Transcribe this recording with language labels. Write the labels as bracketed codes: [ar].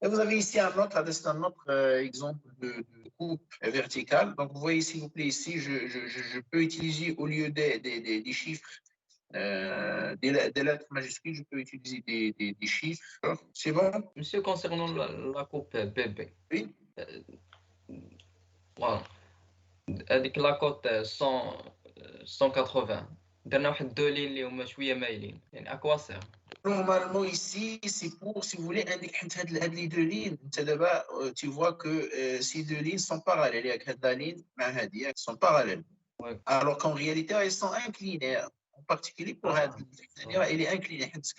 [fr] Et vous avez ici un autre exemple de coupe verticale. Donc, vous voyez, s'il vous plaît, ici, je peux utiliser, au lieu des chiffres, des lettres majuscules, je peux utiliser des chiffres. C'est bon? Monsieur, concernant la coupe bébé. Oui. Voilà. [ar] هذيك لاكوت 180 درنا واحد دو لين اللي هما شويه مايلين يعني اكوا سير. [fr] Normalement, ici, c'est pour, si vous voulez, indiquer les deux lignes. Tu vois que ces deux lignes sont parallèles. La ligne, sont parallèles. Ouais. Alors qu'en réalité, elles sont inclinées. En particulier pour elle est inclinée.